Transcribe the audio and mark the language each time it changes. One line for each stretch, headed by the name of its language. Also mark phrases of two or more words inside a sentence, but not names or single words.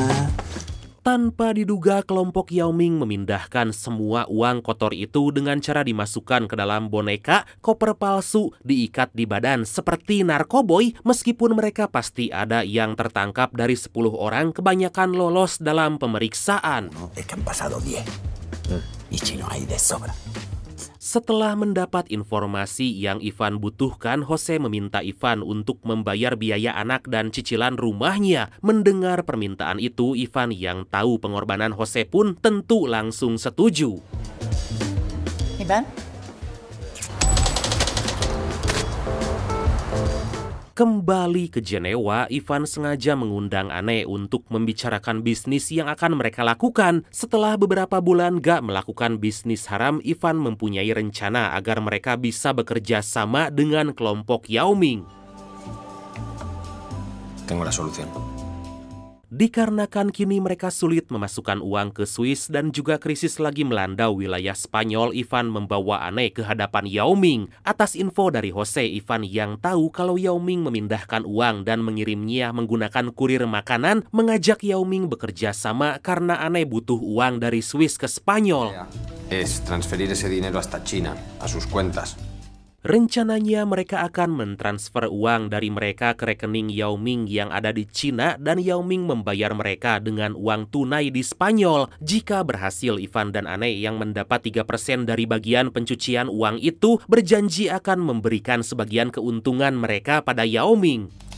Indonesian: Tanpa diduga, kelompok Yao Ming memindahkan semua uang kotor itu dengan cara dimasukkan ke dalam boneka, koper palsu, diikat di badan seperti narkoboy. Meskipun mereka pasti ada yang tertangkap dari 10 orang, kebanyakan lolos dalam pemeriksaan.
Spanish: Es que han pasado 10 y chino hay de sobra.
Indonesian: Setelah mendapat informasi yang Ivan butuhkan, Jose meminta Ivan untuk membayar biaya anak dan cicilan rumahnya. Mendengar permintaan itu, Ivan yang tahu pengorbanan Jose pun tentu langsung setuju. Ivan? Kembali ke Jenewa, Ivan sengaja mengundang Anne untuk membicarakan bisnis yang akan mereka lakukan. Setelah beberapa bulan gak melakukan bisnis haram, Ivan mempunyai rencana agar mereka bisa bekerja sama dengan kelompok Yao Ming.
Spanish: Tengo la solución.
Indonesian: Dikarenakan kini mereka sulit memasukkan uang ke Swiss dan juga krisis lagi melanda wilayah Spanyol, Ivan membawa Anne ke hadapan Yao Ming. Atas info dari Jose, Ivan yang tahu kalau Yao Ming memindahkan uang dan mengirimnya menggunakan kurir makanan, mengajak Yao Ming bekerja sama karena Anne butuh uang dari Swiss ke Spanyol.
Spanish: Es transferir ese dinero hasta China, a sus cuentas.
Indonesian: Rencananya mereka akan mentransfer uang dari mereka ke rekening Yao Ming yang ada di Cina dan Yao Ming membayar mereka dengan uang tunai di Spanyol. Jika berhasil, Ivan dan Anne yang mendapat 3% dari bagian pencucian uang itu berjanji akan memberikan sebagian keuntungan mereka pada Yao Ming.